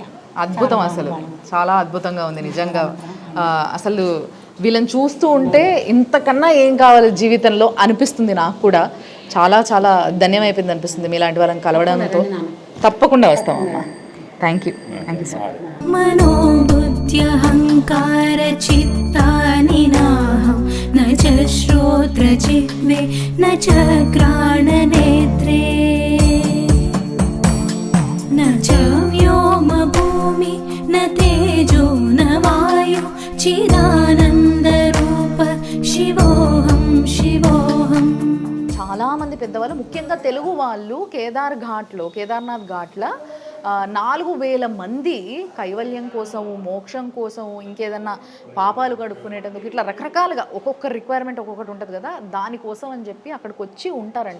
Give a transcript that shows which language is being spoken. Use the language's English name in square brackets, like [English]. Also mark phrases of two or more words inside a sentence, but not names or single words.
[Telugu] అద్భుతం, అసలు చాలా అద్భుతంగా ఉంది నిజంగా. అసలు వీళ్ళని చూస్తూ ఉంటే ఇంతకన్నా ఏం కావాలి జీవితంలో అనిపిస్తుంది నాకు కూడా. చాలా చాలా ధన్యమైపోయింది అనిపిస్తుంది మీలాంటి వాళ్ళని కలవడంతో. తప్పకుండా వస్తామమ్మా. [English] thank you sir. [Sanskrit] मनोबुद्ध्यहङ्कार चित्तानि नाहं न च श्रोत्रजिह्वे न च घ्राणनेत्रे न च व्योमभूमि न तेजो न वायु चिदानन्दरूप शिवोऽहं शिवोऽहम्. [Telugu] చాలామంది పెద్దవాళ్ళు, ముఖ్యంగా తెలుగు వాళ్ళు కేదార్నాథ్ ఘాట్లో 4000 మంది కైవల్యం కోసము, మోక్షం కోసము, ఇంకేదన్నా పాపాలు కడుక్కునేటందుకు ఇట్లా రకరకాలుగా ఒక్కొక్క రిక్వైర్మెంట్ ఒక్కొక్కటి ఉంటుంది కదా, దానికోసం అని చెప్పి అక్కడికి వచ్చి ఉంటారంట.